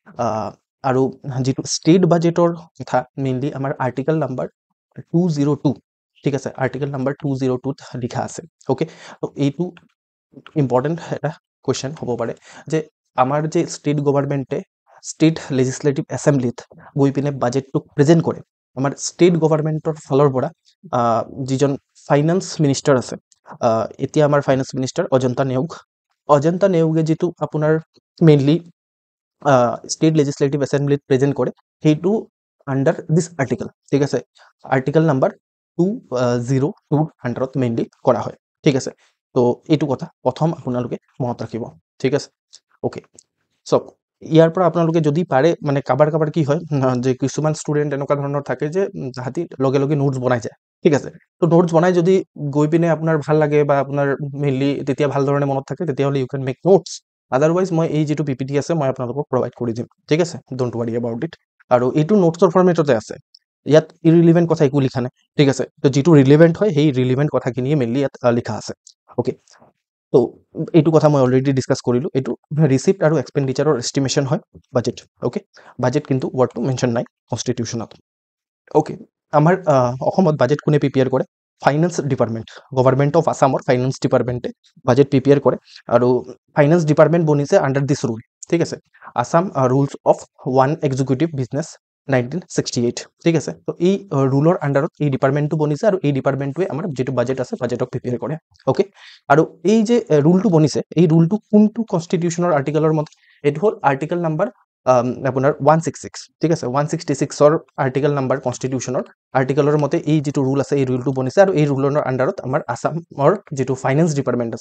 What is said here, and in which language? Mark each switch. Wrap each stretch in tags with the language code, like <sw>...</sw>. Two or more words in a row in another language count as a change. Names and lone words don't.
<as>আৰু যেটো স্টেট বাজেটৰ কথা মেইনলি আমাৰ</as> <en>article number</en> <as>202 ঠিক আছে</as> <en>article number</en> <as>202 ত লিখা আছে ওকে তো এইটো ইম্পৰ্টেন্ট এটা কোৱেশ্চন হ'ব পাৰে যে আমাৰ যে</as> <en>state government state legislative assembly</en> <as>গৈ পিনে বাজেটটো প্ৰেজেন্ট কৰে আমাৰ</as> <en>state government</en> <as>ফালৰ পৰা যিজন</as> <en>finance minister</en> <as>আছে এতিয়া আমাৰ</as> <en>finance minister</en> <as>অজন্তা নেওগে যেটো আপোনাৰ মেইনলি</as> <en>state legislative assembly present</en> <as>করে সেইটো</as> <en>under this article</en> <as>ঠিক আছে</as> <en>article number</en> <as>202 আন্ডাৰত মেইনলি কৰা হয় ঠিক আছে তো এইটো কথা প্ৰথম আপোনালোকে মনত ৰাখিব ঠিক আছে</as> <en>okay so</en> <as>ইয়াৰ পৰা আপোনালোকে যদি পাৰে মানে কাবাৰ কি হয় যে কিছুমান ষ্টুডেন্ট এনেকুৱা ধৰণৰ থাকে যে হাতি লগে লগে নোটস বনাই যায় ঠিক আছে তো নোটস বনাই যদি গৈ পিনে আপোনাৰ ভাল লাগে বা আপোনাৰ মেইনলি তেতিয়া ভাল ধৰণে মনত থাকে তেতিয়া হলে ইউ</as> <en>can make notes otherwise</en> <as>মই এই যেটো পিপিটি আছে মই আপোনালোকক প্ৰভাইড কৰি দিম ঠিক আছে</as> <en>don't worry about it</en> <as>আৰু এইটো নোটছৰ ফৰমেটতে আছে ইয়াত ইৰিলেভেন্ট কথা একো লিখা নাই ঠিক আছে তো যেটো ৰিলেভেন্ট হয় সেই ৰিলেভেন্ট কথাখিনি মেইনলি ইয়াত লিখা আছে ওকে তো এইটো কথা মই</as> <en>already discuss</en> <as>কৰিলো এইটো ৰিসিপ্ট আৰু এক্সপেন্ডিচাৰৰ এস্টিমেশন হয়</as> <en>budget okay budget</en> <as>কিন্তু ওয়ার্ডটো মেনশন নাই কনস্টিটিউশনত ওকে আমাৰ অসমত বাজেট কোনে প্ৰিপেয়াৰ কৰে</as> <en>finance department government of Assam finance department budget prepare</en> <as>কৰে আৰু</as> <en>finance department</en> <as>বনিছে</as> <en>under this rule</en> <as>ঠিক আছে</as> <en>Assam rules of one executive business</en> <as>1968 ঠিক আছে তো এই রুলৰ আন্ডাৰত এই ডিপাৰ্টমেন্টটো বনিছে আৰু এই ডিপাৰ্টমেন্টটোৱে আমাৰ যেটো বাজেট আছে</as> <en>budget prepare</en> <as>কৰে ওকে আৰু এই যে রুলটো বনিছে এই রুলটো কোনটো কনস্টিটিউশনৰ আৰ্টিকেলৰ মতে এটো হল</as> <en>article number</en> <as>আপোনাৰ 166 ঠিক আছে 166 ৰ</as> <en>article number constitution</en> <as>আৰ্টিকেলৰ মতে এই যেটো রুল আছে এই রুলটো বনিছে আৰু এই রুলৰ আন্ডাৰত আমাৰ আসামৰ যেটো</as> <en>finance department</en> <as>আছে</as>